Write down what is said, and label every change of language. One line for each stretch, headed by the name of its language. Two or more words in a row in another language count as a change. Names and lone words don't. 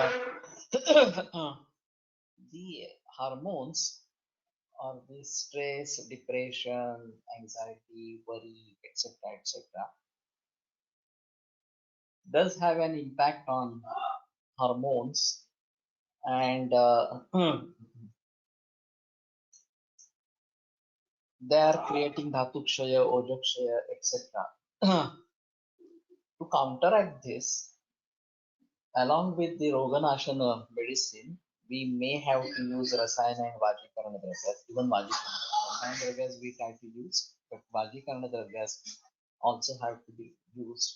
English: the hormones or the stress, depression, anxiety, worry, etc., does have an impact on hormones, and they are creating
Sanskrit: धातु क्षय, ओज क्षय,
English: etc. To counteract this, along with the Roganashana medicine, we may have to use Rasayana and
Sanskrit: वाजीकरण द्रव्य,
English: even Vajikarana.
Sanskrit: रसायन द्रव्य
English: we try to use, but
Sanskrit: वाजीकरण द्रव्य
English: also have to be used.